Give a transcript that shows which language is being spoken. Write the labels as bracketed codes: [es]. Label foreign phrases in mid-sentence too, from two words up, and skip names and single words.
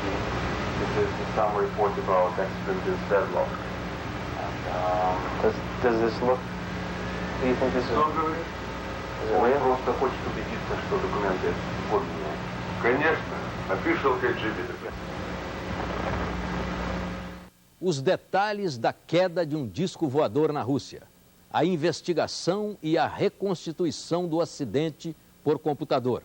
[en] This is some report about accident in Sverdlovsk. Does this look... Do you think this is... [ru] Что он говорит? Он просто хочет убедиться, что документы подлинные. Конечно, official KGB. [pt] Os detalhes da queda de um disco voador na Rússia, a investigação e a reconstituição do acidente por computador.